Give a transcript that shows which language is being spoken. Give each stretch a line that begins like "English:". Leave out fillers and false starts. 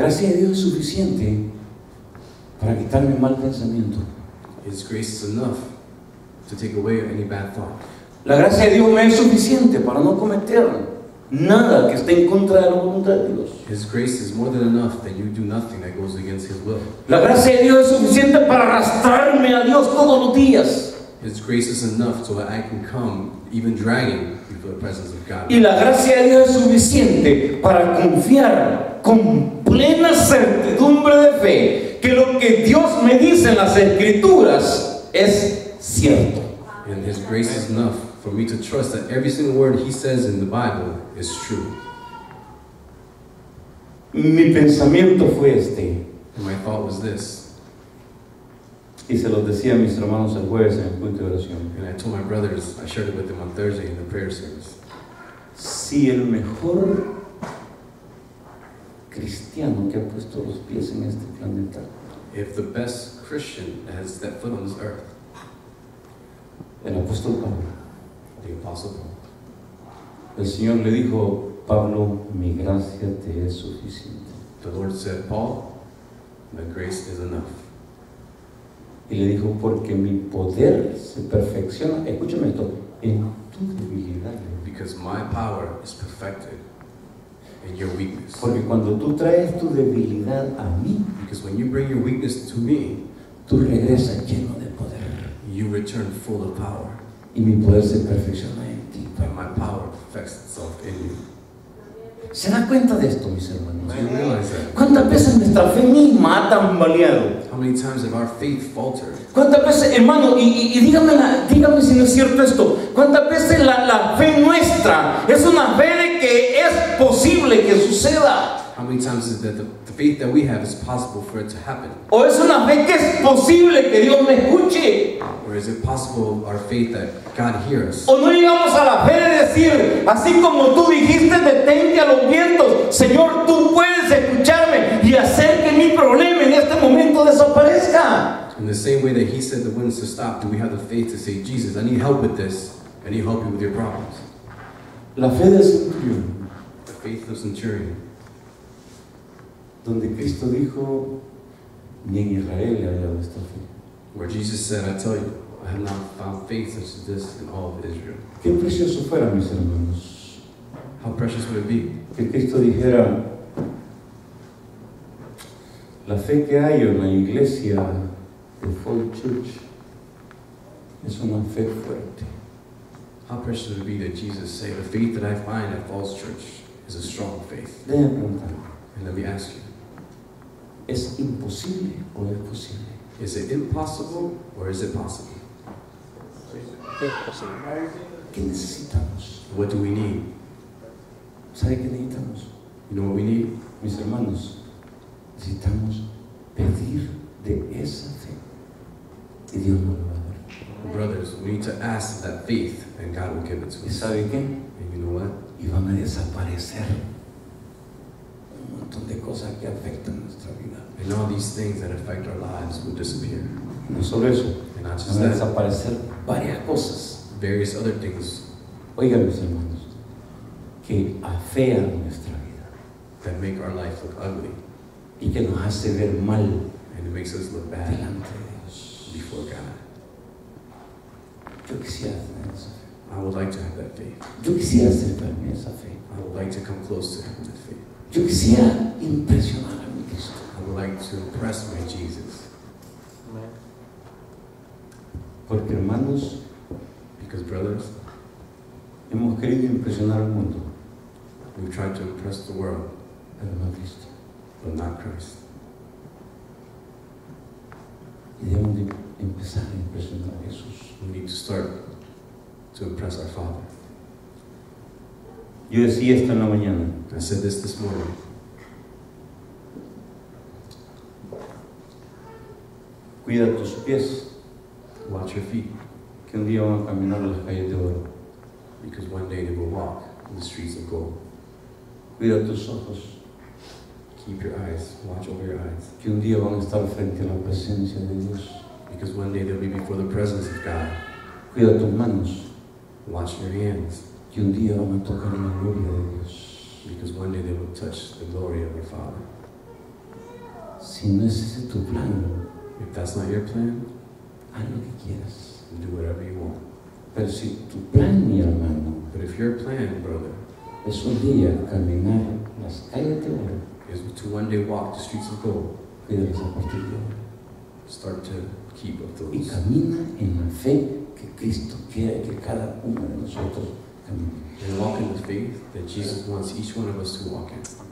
Spanish: La gracia de Dios es suficiente para quitarme mal pensamiento.
English: His grace is enough to take away any bad thought.
Spanish: La gracia de Dios me es suficiente para no cometer nada que esté en contra de la voluntad de Dios.
English: His grace is more than enough that you do nothing that goes against His will.
Spanish: La gracia de Dios es suficiente para arrastrarme a Dios todos los días.
English: His grace is enough so that I can come, even dragging, before the presence of God.
Spanish: Y la gracia de Dios es suficiente para confiar con plena certidumbre de fe que lo que Dios me dice en las Escrituras es cierto.
English: And His grace is enough for me to trust that every single word He says in the Bible is true.
Spanish: Mi pensamiento fue este,
English: And my thought was this.
Spanish: y se los decía a mis hermanos el jueves en el culto de oración.
English: And I told my brothers, I shared it with them on Thursday in the prayer service.
Spanish: Si el mejor cristiano que ha puesto los pies en este planeta,
English: If the best Christian that has stepped foot on this earth,
Spanish: el apóstol Pablo,
English: the Apostle Paul,
Spanish: el Señor le dijo, Pablo, mi gracia te es suficiente.
English: the Lord said, Paul, my grace is enough.
Spanish: Y le dijo, porque mi poder se perfecciona, escúchame esto, en tu debilidad.
English: Because my power is perfected in your weakness.
Spanish: Porque cuando tú traes tu debilidad a mí,
English: Because when you bring your weakness to me,
Spanish: tú regresas lleno de poder.
English: you return full of power.
Spanish: Y mi poder se perfecciona en ti.
English: And my power perfects itself in you.
Spanish: ¿Se da cuenta de esto, mis hermanos?
English: Do you realize that?
Spanish: ¿Cuántas veces nuestra fe misma ha tambaleado?
English: How many times have our faith faltered?
Spanish: ¿Cuántas veces, hermano, y dígame si no es cierto esto, cuántas veces la fe nuestra es una fe de que es posible que suceda?
English: How many times is it that the faith that we have is possible for it to happen?
Spanish: ¿O es una fe que es posible que Dios me escuche?
English: Or is it possible, our faith, that God hears us?
Spanish: ¿O no llegamos a la fe de decir, así como tú dijiste, detente a los vientos, Señor, tú puedes escucharme y hacer que mi problema en este momento desaparezca?
English: In the same way that He said the winds to stop, do we have the faith to say, Jesus, I need help with this, I need help you with your problems?
Spanish: La fe del centurión,
English: The faith of centurion,
Spanish: donde Cristo dijo, ni en Israel he hallado esta fe.
English: where Jesus said, I tell you, I have not found faith such as this in all of Israel.
Spanish: Qué precioso fuera, mis hermanos,
English: How precious would it be
Spanish: que Cristo dijera, la fe que hay en la iglesia de Fall Church es una fe fuerte.
English: How precious would it be that Jesus say, the faith that I find at Falls Church is a strong faith.
Spanish: Déjenme preguntar,
English: And let me ask you,
Spanish: ¿es imposible o es posible?
English: is it impossible or is it possible?
Spanish: ¿Qué necesitamos?
English: What do we need?
Spanish: ¿Sabe qué necesitamos?
English: You know what we need?
Spanish: Mis hermanos, necesitamos pedir de esa fe y Dios nos lo va a dar.
English: Brothers, we need to ask that faith and God will give it to
Spanish: ¿Y
English: us.
Spanish: sabe qué?
English: And you know what?
Spanish: Y van a desaparecer un montón de cosas que afectan nuestra vida.
English: And all these things that affect our lives will disappear.
Spanish: No solo eso,
English: And not just
Spanish: van a desaparecer varias cosas.
English: various other things
Spanish: Oigan, mis hermanos, que afean nuestra vida
English: that make our life look ugly.
Spanish: y que nos hace ver mal
English: And it makes us look bad
Spanish: delante de Dios.
English: before God.
Spanish: Yo quisiera tener esa fe.
English: I would like to have that faith.
Spanish: Yo quisiera acercarme a esa fe.
English: I would like to come close to having that faith.
Spanish: Yo quisiera impresionar a mi Cristo.
English: I would like to impress my Jesus.
Spanish: Porque, hermanos,
English: Because brothers,
Spanish: hemos querido impresionar al mundo,
English: we've tried to impress the world,
Spanish: pero no a Cristo.
English: but not Christ.
Spanish: Y debemos de empezar a impresionar a Jesús.
English: We need to start to impress our Father.
Spanish: Yo decía esto en la mañana.
English: I said this morning.
Spanish: Cuida tus pies,
English: Watch your feet,
Spanish: que un día van a caminar a las calles de oro.
English: because one day they will walk in the streets of gold.
Spanish: Cuida tus ojos,
English: Keep your eyes, watch over your eyes,
Spanish: que un día van a estar frente a la presencia de Dios.
English: because one day they'll be before the presence of God.
Spanish: Cuida tus manos,
English: Watch your hands,
Spanish: que un día van a tocar la gloria de Dios.
English: because one day they will touch the glory of your Father.
Spanish: Si no es ese tu plan,
English: If that's not your plan,
Spanish: haz lo que quieras.
English: then do whatever you want.
Spanish: Pero si tu plan, mi hermano,
English: But if your plan, brother,
Spanish: es un día caminar las calles de oro,
English: is to one day walk the streets of gold,
Spanish: cuídalas a partir de ahora.
English: start to keep up
Spanish: Y
English: those.
Spanish: camina en la fe que Cristo quiere que cada uno de nosotros camine.
English: And walk in the faith that Jesus wants each one of us to walk in.